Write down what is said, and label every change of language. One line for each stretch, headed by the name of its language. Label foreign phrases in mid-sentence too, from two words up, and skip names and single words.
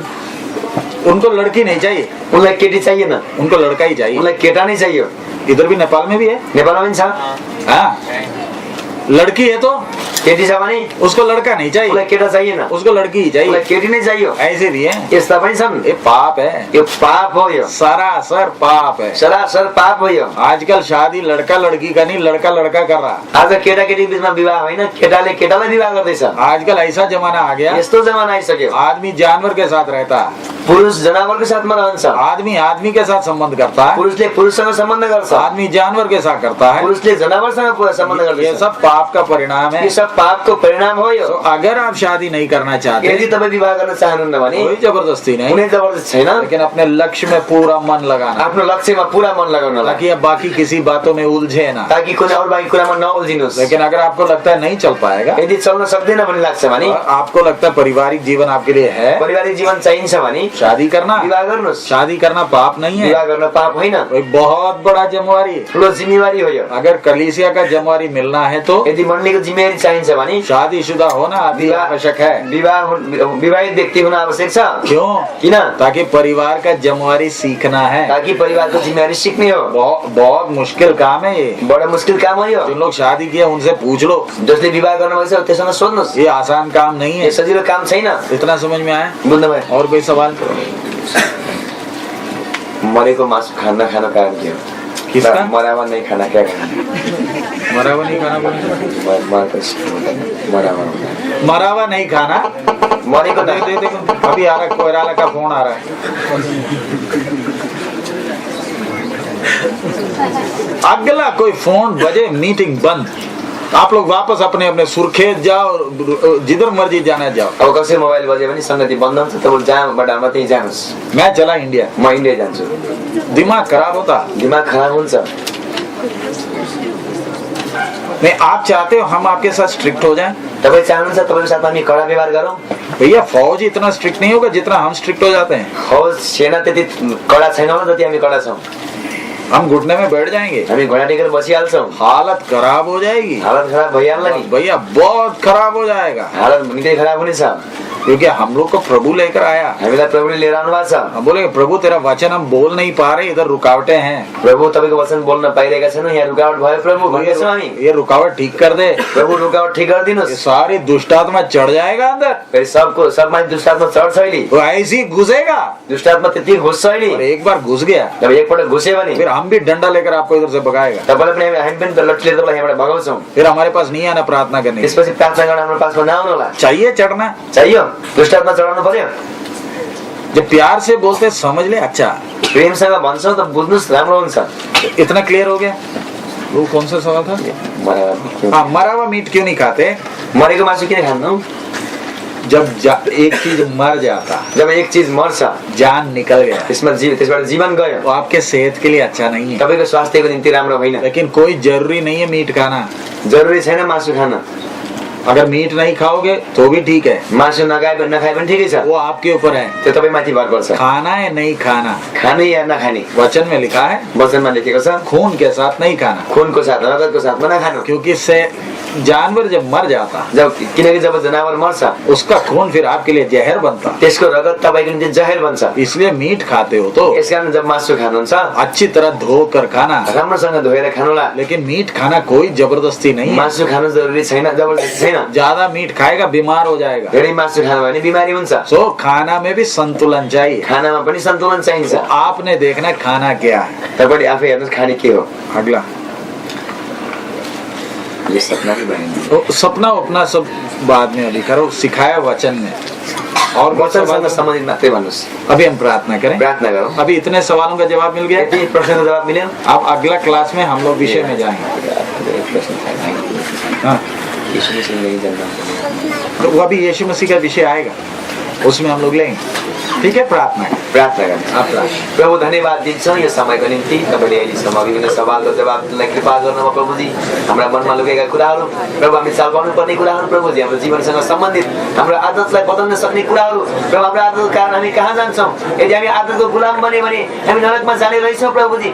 Hindi: उनको लड़की नहीं चाहिए,
Nepali: उनलाई केटी चाहिएन,
Hindi: उनको लड़का ही चाहिए।
Nepali: उनलाई केटा नै चाहियो।
Hindi: इधर भी नेपाल में भी है।
Nepali: नेपालमा पनि छ।
Hindi: हाँ, लड़की है तो
Nepali: केटी छ भने
Hindi: उसको लड़का नहीं चाहिए,
Nepali: उसलाई केटा चाहिएन,
Hindi: उसको लड़की ही
Nepali: उसलाई
Hindi: चाहिए।
Nepali: केटी नै चाहियो।
Hindi: ऐसे भी है,
Nepali: यस्ता पनि छन्।
Hindi: ये पाप है,
Nepali: यो पाप हो, यो
Hindi: सरासर पाप है।
Nepali: सरासर पाप हो। यो
Hindi: आजकल शादी लड़का लड़की का नहीं, लड़का लड़का कर रहा।
Nepali: आज केटा केटी बीचमा विवाह होइन, केटाले केटालाई विवाह गर्दैछ।
Hindi: आजकल ऐसा जमाना आ गया,
Nepali: यस्तो जमाना आइसक्यो।
Hindi: आदमी जानवर के साथ रहता है,
Nepali: पुरुष जनावरको साथमा रहन्छ,
Hindi: आदमी आदमी के साथ संबंध करता है,
Nepali: पुरुषले पुरुषसँग सम्बन्ध गर्छ,
Hindi: आदमी जानवर के साथ करता है।
Nepali: पुरुषले जनावरसँग सम्बन्ध
Hindi: ये
Nepali: गर्छ।
Hindi: सब पाप का परिणाम है।
Nepali: यो सब पापको परिणाम हो। यो
Hindi: तो अगर आप शादी नहीं करना चाहते,
Nepali: यदि तपाईँ विवाह गर्न चाहनुहुन्न भने
Hindi: कोई जबरदस्ती नहीं,
Nepali: कुनै जबरजस्ती छैन,
Hindi: लेकिन अपने लक्ष्य में पूरा मन लगाना,
Nepali: आफ्नो लक्ष्यमा पुरा मन लगाउनलाई,
Hindi: ताकि अब बाकी किसी बातों में उलझे ना।
Nepali: ताकि कुनै अरू बाँकी कुरामा नउल्झिनुहोस्।
Hindi: लेकिन अगर आपको लगता है नहीं चल पाएगा,
Nepali: यदि चल्न सक्दैन भन्ने लाग्छ भने,
Hindi: आपको लगता है पारिवारिक जीवन आपके लिए है,
Nepali: पारिवारिक जीवन चाहिन्छ भने
Hindi: शादी करना,
Nepali: विवाह गर्नुहोस्।
Hindi: शादी करना पाप नहीं है,
Nepali: विवाह गर्न पाप होइन,
Hindi: कोई बहुत बड़ा जिम्मेवारी है।
Nepali: ठुलो जिम्मेवारी हो यो।
Hindi: अगर कलीसिया का जिम्मेवारी मिलना है तो
Nepali: यदि मण्डलीको जिम्मेवारी चाहिन्छ भने
Hindi: शादीशुदा होना अति आवश्यक है।
Nepali: विवाहित व्यक्ति हुन आवश्यक छ।
Hindi: क्यों?
Nepali: किन?
Hindi: ताकि परिवार का जिम्मेवारी सीखना है।
Nepali: ताकि परिवारको जिम्मेवारी सिक्ने हो।
Hindi: बहुत मुश्किल काम है ये।
Nepali: बडा मुश्किल काम हो यो।
Hindi: जिन लोग शादी किए उनसे पूछ लो,
Nepali: जसले विवाह गर्नुभएको छ त्यससँग सोध्नुहोस्।
Hindi: ये आसान काम नहीं है,
Nepali: यो सजिलो काम छैन।
Hindi: इतना समझ में आया?
Nepali: बुझ्नुभयो?
Hindi: और कोई सवाल?
Nepali: मरेको मासु खान खानु कारण के हो?
Hindi: किसका? मरावा नहीं खाना, क्या खाना? मरावा नहीं खाना बोले? मरावा नहीं खाना।
Nepali: मरेको
Hindi: दे दे देखो, अभी आ रहा है, कोयराला का फोन आ रहा है। अगला कोई फोन बजे मीटिंग बंद, आप लोग वापस अपने अपने सुर्खेत जाओ, जिधर मर्जी जाना जाओ।
Nepali: अब कसै मोबाइल बज्यो भने संगति बन्द हुन्छ, तपाईँ जहाँबाट आउनु त्यहीँ जानुहोस्।
Hindi: मैं चला इंडिया,
Nepali: म इन्डिया जान्छु।
Hindi: दिमाग खराब होता।
Nepali: दिमाग खराब हुन्छ।
Hindi: नहीं, आप चाहते हो हम आपके साथ स्ट्रिक्ट हो जाएं?
Nepali: तपाईँ चाहनुहुन्छ तपाईँको साथमा हामी कडा व्यवहार गरौँ?
Hindi: भैया फौज इतना स्ट्रिक्ट नहीं होगा जितना हम स्ट्रिक्ट हो जाते हैं।
Nepali: फौज सेना त्यति कडा छैन होला जति हामी कडा छौँ।
Hindi: हम घुटने में बैठ जाएंगे,
Nepali: हामी घोडा टेकेर बसिहाल्छौँ।
Hindi: हालत खराब हो जाएगी।
Nepali: हालत खराब भइहाल्ला नि
Hindi: भैया, बहुत खराब हो जाएगा।
Nepali: हालत निकै खराब हुनेछ,
Hindi: क्योंकि हम लोग को प्रभु लेकर आया।
Nepali: हामीलाई प्रभुले लिएर आउनु भएको छ।
Hindi: हम बोले प्रभु तेरा वचन हम बोल नहीं पा रहे, इधर रुकावटें हैं।
Nepali: प्रभु तपाईँको वचन बोल्न पाइरहेका छैनौँ, यहाँ रुकावट भयो प्रभु भन्दैछौँ हामी।
Hindi: ये रुकावट ठीक कर दे,
Nepali: प्रभु रुकावट ठीक
Hindi: ये
Nepali: गरिदिनुहोस्।
Hindi: सारी दुष्टात्मा चढ़ जाएगा अंदर,
Nepali: फेरि सबमा दुष्टात्मा चढ्छ अहिले।
Hindi: वो ऐसे ही घुसेगा।
Nepali: दुष्टात्मा त्यति घुस्छ
Hindi: और
Nepali: अहिले।
Hindi: एक बार घुस गया
Nepali: जब एकपल्ट घुस्यो भने
Hindi: फिर हम भी डंडा लेकर आपको इधर से भगाएगा।
Nepali: तपाईँलाई पनि हामी पनि त लट्ठी लिएर तपाईँलाई यहाँबाट भगाउँछौँ।
Hindi: फिर हमारे पास नहीं आना प्रार्थना करने।
Nepali: त्यसपछि प्रार्थना गर्न हाम्रो पासमा नआउनु होला।
Hindi: चाहिए चढ़ना,
Nepali: चाहियो दुष्टात्मा चढाउनु पर्यो।
Hindi: जब प्यार से बोलते समझ ले, अच्छा
Nepali: प्रेमसँग भन्छौँ त बुझ्नुहोस् राम्रो हुन्छ।
Hindi: इतना क्लियर हो गया। वो कौन सा सवाल था? हाँ, मरा हुआ मीट क्यों नहीं खाते?
Nepali: मरेको मासु किन खान्नु?
Hindi: जब एक चीज मर जाता,
Nepali: जब एक चीज मर्छ,
Hindi: जान निकल गया,
Nepali: त्यसबाट जीवन गयो,
Hindi: वो आपके सेहत के लिए अच्छा नहीं है।
Nepali: तपाईँको स्वास्थ्यको निम्ति राम्रो होइन।
Hindi: लेकिन कोई जरूरी नहीं है मीट खाना।
Nepali: जरुरी छैन मासु खान।
Hindi: अगर मीट नहीं खाओगे तो भी ठीक है,
Nepali: मासु नखाए पनि ठिकै छ,
Hindi: वो आपके ऊपर है।
Nepali: त्यो तपाईँ माथि भर पर्छ।
Hindi: खाना है नहीं खाना,
Nepali: खाने या नखाने
Hindi: वचन में लिखा है
Nepali: वचनमा लेखेको छ,
Hindi: खून के साथ नहीं खाना,
Nepali: खुनको साथ रगतको साथमा नखानु।
Hindi: क्योंकि इससे जानवर जब मर जाता
Nepali: किनकि जब जनावर मर्छ
Hindi: उसका खून फिर आपके लिए जहर बनता,
Nepali: त्यसको रगत तपाईँको निम्ति जहर बन्छ।
Hindi: इसलिए मीट खाते हो तो
Nepali: यसकारण जब मासु खानुहुन्छ
Hindi: अच्छी तरह धो कर खाना,
Nepali: राम्रोसँग धोएर खानुला।
Hindi: लेकिन मीट खाना कोई जबरदस्ती नहीं है।
Nepali: मासु खानु जरुरी छैन, जबरजस्ती छैन।
Hindi: ज्यादा मीट खाएगा बीमार हो जाएगा।
Nepali: धेरै मासु खानु भने बिमारी हुन्छ।
Hindi: सो खाना में भी संतुलन चाहिए।
Nepali: खानामा पनि सन्तुलन चाहिन्छ।
Hindi: तो आपने देखना खाना क्या है।
Nepali: तपाईले आफै हेर्नुहोस् खाने के हो।
Hindi: अगला ये सपना भी बनेंगे। तो सपना अपना सब बाद में अभी करो, सिखाया वचन में। और बहुत
Nepali: वचनसँग
Hindi: सवाल-
Nepali: सम्बन्धित मात्रै भन्नुहोस्।
Hindi: अभी हम प्रार्थना करें।
Nepali: प्रार्थना गरौँ।
Hindi: अभी इतने सवालों का जवाब मिल गया।
Nepali: यति प्रश्नको जवाब मिल्यो।
Hindi: अब अगला क्लास में हम लोग विषय में जाएंगे। एक प्रश्न था, हाँ, यीशु मसीह नहीं जानना। तो वो अभी यीशु मसीह का विषय आएगा, उसमें हम लोग लेंगे। ठीक है, प्रार्थना करें।
Nepali: प्रार्थना गर्नुहोस्।
Hindi: आप प्रार्थना।
Nepali: प्रभु धन्यवाद दिन्छौँ यो समयको निम्ति। तपाईँले अहिलेसम्म विभिन्न सवालको जवाबलाई कृपा गर्नुभयो प्रभुजी। हाम्रा मनमा लुकेका कुराहरू प्रभु हामी चाल पाउनु पर्ने कुराहरू प्रभुजी, हाम्रो जीवनसँग सम्बन्धित हाम्रो आदतलाई बदल्न सक्ने कुराहरू प्रभु, हाम्रो आदतको कारण हामी कहाँ जान्छौँ, यदि हामी आदतको गुलाम बन्यो भने हामी नरकमा जाने रहेछौँ प्रभुजी।